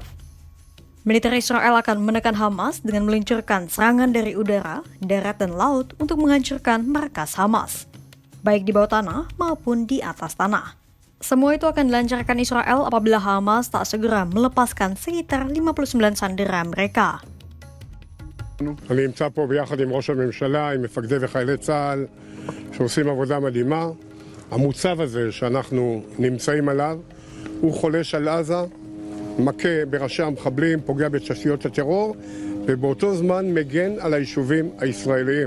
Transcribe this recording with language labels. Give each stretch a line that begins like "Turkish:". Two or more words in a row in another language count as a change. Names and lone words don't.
Indonesian: Militer Israel akan menekan Hamas dengan meluncurkan serangan dari udara, darat, dan laut untuk menghancurkan markas Hamas, baik di bawah tanah maupun di atas tanah. Semua itu akan dilancarkan Israel apabila Hamas tak segera melepaskan sekitar 59 sandera mereka.
Hebrew: אני נמצא פה ביחד עם ראש הממשלה, עם מפקדי וחיילי צה"ל שעושים עבודה מדהימה. המוצב הזה שאנחנו נמצאים עליו הוא חולש על עזה, מכה בראשי המחבלים, פוגע בתשתיות הטרור ובאותו זמן מגן על היישובים הישראליים.